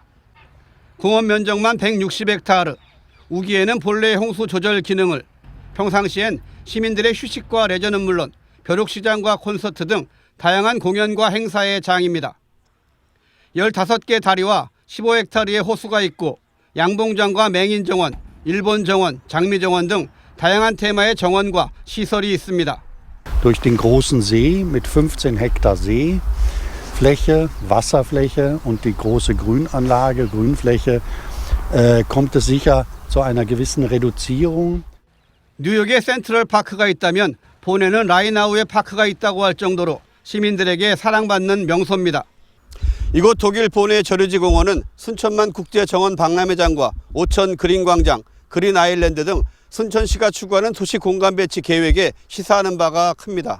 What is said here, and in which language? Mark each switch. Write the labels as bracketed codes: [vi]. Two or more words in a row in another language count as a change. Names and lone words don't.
[ko] 공원 면적만 160헥타르, 우기에는 본래 홍수 조절 기능을, 평상시엔 시민들의 휴식과 레저는 물론 벼룩시장과 콘서트 등 다양한 공연과 행사의 장입니다. 15개 다리와 15헥타르의 호수가 있고 양봉장과 맹인정원, 일본정원, 장미정원 등 다양한 테마의 정원과 시설이 있습니다. [de] Durch den großen See mit 15 Hektar Seefläche, Wasserfläche und die große Grünanlage, Grünfläche, kommt es sicher zu einer gewissen Reduzierung. [ko] 뉴욕에 센트럴 파크가 있다면 보네는 라인아우에 파크가 있다고 할 정도로 시민들에게 사랑받는 명소입니다. 이곳 독일 보네 저류지 공원은 순천만 국제정원 박람회장과 오천 그린광장, 그린 아일랜드 등 순천시가 추구하는 도시 공간 배치 계획에 시사하는 바가 큽니다.